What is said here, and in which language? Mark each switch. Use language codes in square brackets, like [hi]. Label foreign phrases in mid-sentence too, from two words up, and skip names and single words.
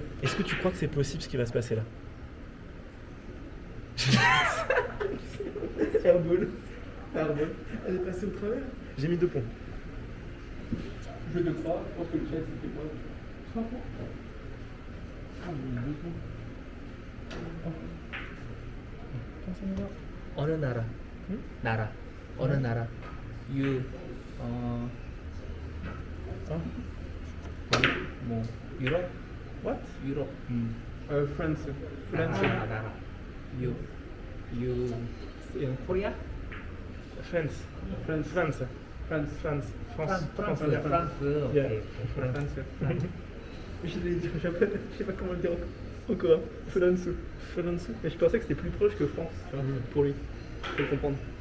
[fr] Est-ce que tu crois que c'est possible ce qui va se passer là? Airball. Airball. Elle est passée au travers. J'ai mis 2 points. Je te crois. Je pense que le chat, c'était quoi 3 points. Ah, j'ai mis 2 points. [ko] 어느 나라? 나라. 어느 나라? You Ah. 뭐 유럽? [en] What? [ko] 유럽. France. 나라. [en] You in Korea? France. France. France. France. France. France. France. France. France. Yeah. Okay. France. France. [fr] Je l'ai dit, je sais pas comment le dire encore. France. France. Et je pensais que c'était plus proche que France, tu vois, pour lui. Pour le comprendre.